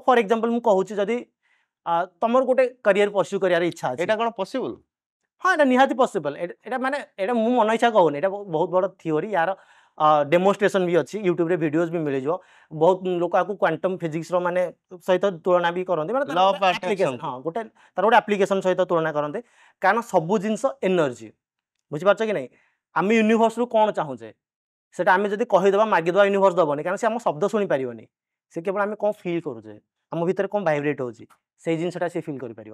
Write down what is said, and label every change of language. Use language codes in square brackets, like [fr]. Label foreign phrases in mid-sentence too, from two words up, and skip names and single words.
[en] for example [or] ମୁଁ କହୁଛି, ଯଦି ତମର ଗୋଟେ [en] career pursue [or] କରିବାର ଇଚ୍ଛା ଅଛି, ଏଇଟା କ'ଣ ପସିବୁଲ? ହଁ ଏଇଟା ନିହାତି ପସିବଲ୍। ଏଇଟା ମାନେ ଏଇଟା ମୁଁ ମନ ଇଚ୍ଛା କହୁନି, ଏଇଟା ବହୁତ ବଡ଼ ଥିଓରି, ୟାର ଡେମୋନ୍ଷ୍ଟ୍ରେସନ୍ ବି ଅଛି, ୟୁଟ୍ୟୁବରେ ଭିଡ଼ିଓଜ୍ ବି ମିଳିଯିବ। ବହୁତ ଲୋକ ଆକୁ [en] quantum physics [or] ମାନେ ସହିତ ତୁଳନା ବି କରନ୍ତି, ମାନେ [en] Law of attraction। [or] ହଁ ତାର ଗୋଟେ ଆପ୍ଲିକେସନ୍ ସହିତ ତୁଳନା କରନ୍ତି। କାରଣ ସବୁ ଜିନିଷ ଏନର୍ଜି, ବୁଝିପାରୁଛ କି ନାହିଁ? ଆମେ ୟୁନିଭର୍ସରୁ କ'ଣ ଚାହୁଁଛେ ସେଟା ଆମେ ଯଦି କହିଦେବା ମାଗିଦେବା ୟୁନିଭର୍ସ ଦେବନି, କାରଣ ସେ ଆମ ଶବ୍ଦ ଶୁଣିପାରିବନି, ସେ କେବଳ ଆମେ କ'ଣ ଫିଲ୍ କରୁଛେ, ଆମ ଭିତରେ କ'ଣ ଭାଇବ୍ରେଟ୍ ହେଉଛି ସେଇ ଜିନିଷଟା ସେ ଫିଲ୍ କରିପାରିବ।